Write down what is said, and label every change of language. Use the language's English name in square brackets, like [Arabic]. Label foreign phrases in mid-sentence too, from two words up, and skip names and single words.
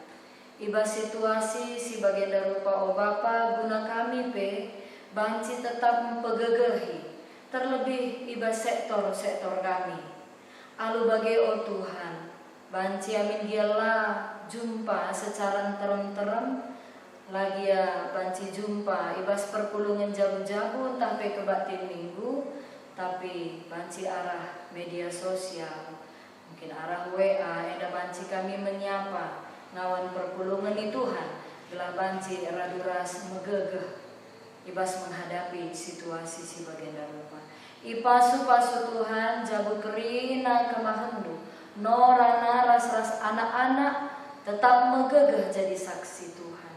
[Batak Karo] Ibas situasi si bagenda rupa o Bapa guna kami pe, banci tetap mempegegehi, terlebih ibas sektor-sektor kami. Alu bagi o Tuhan, banci amin dialah jumpa secara terem-terem, lagi ya banci jumpa ibas perpulungan jabu-jabu entah pe kebatin minggu, tapi banci arah media sosial, mungkin arah WA, eda banci kami menyapa ngawan perpulungan di Tuhan, gelah banci raduras megegeh. Ibas menghadapi situasi si bagenda rupa. Ipasu-pasu Tuhan jabu kerina kemahendu. Nora naras ras anak-anak tetap megegeh jadi saksi Tuhan.